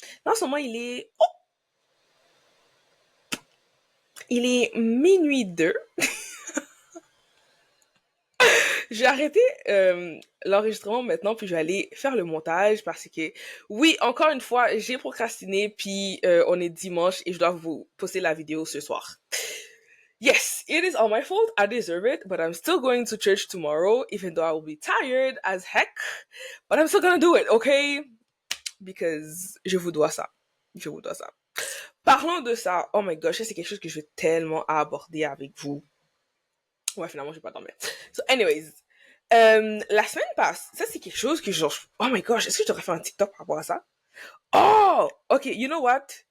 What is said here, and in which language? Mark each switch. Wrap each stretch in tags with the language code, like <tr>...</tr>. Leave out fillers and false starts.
<fr>Là, en ce moment, il est minuit 2. Je vais arrêter l'enregistrement maintenant, puis je vais aller faire le montage parce que, oui, encore une fois, j'ai procrastiné, puis on est dimanche et je dois vous poster la vidéo ce soir.</fr> <en>Yes, it is all my fault. I deserve it, but I'm still going to church tomorrow, even though I will be tired as heck. But I'm still gonna do it, okay? Because</en> <fr>je vous dois ça. Je vous dois ça. Parlons de ça.</fr> <en>Oh my gosh,</en> <fr>ça c'est quelque chose que je vais tellement aborder avec vous. Ouais, finalement, je vais pas dormir.</fr> <en>So, anyways,</en> <fr>la semaine passe. Ça, c'est quelque chose que genre,</fr> <en>oh my gosh,</en> <fr>est-ce que je devrais faire un TikTok par rapport à ça? Oh!</fr> <en>Ok, you know what?</en>